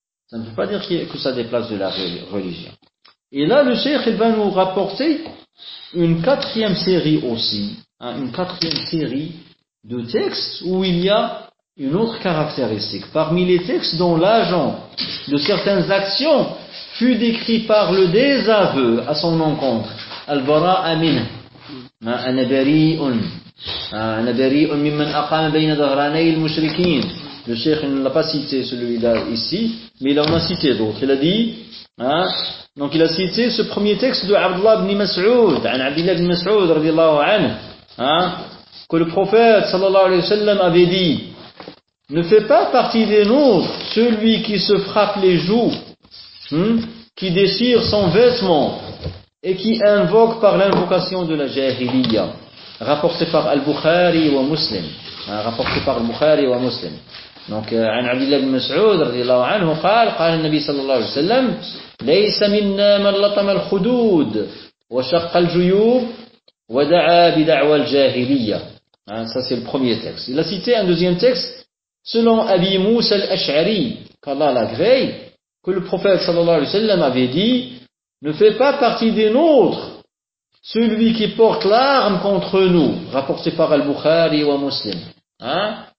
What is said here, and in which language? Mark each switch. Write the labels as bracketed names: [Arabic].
[French] Ça ne veut pas dire que ça déplace de la religion. Et là, le cheikh va nous rapporter une quatrième série aussi, hein, une quatrième série de textes où il y a une autre caractéristique. Parmi les textes dont l'agent de certaines actions fut décrit par le désaveu à son encontre, Al-Bara'a minhu, Anabari'un, [Arabic] أنا بريء ممن أقام بين ظهراني المشركين. [French] Le cheikh ne l'a pas cité celui-là ici, mais il en a cité d'autres. Il a dit, hein, donc il a cité ce premier texte de Abdullah ibn Mas'ud, an Abdullah ibn Mas'ud, radiallahu anhu, que le prophète sallallahu alayhi wa sallam avait dit, ne fais pas partie des nôtres celui qui se frappe les joues, qui déchire son vêtement et qui invoque par l'invocation de la jahiliya, rapporté par Al-Bukhari wa Muslim. Rapporté par Bukhari et Muslim. [Arabic] Donc, an Abdullah ibn Mas'ud, radiallahu anhu, قال النبي صلى الله عليه وسلم, ليس منا من لطم الخدود وشق الجيوب ودعا بدعوى الجاهلية. [French] Ça, c'est le premier texte. Il a cité un deuxième texte, selon Abi Moussa al-Ash'ari, qu'Allah l'agrée, que le prophète [Arabic] صلى الله عليه وسلم [French] avait dit, ne fais pas partie des nôtres celui qui porte l'arme contre nous, rapporté par Al-Bukhari wa Muslim. Hein?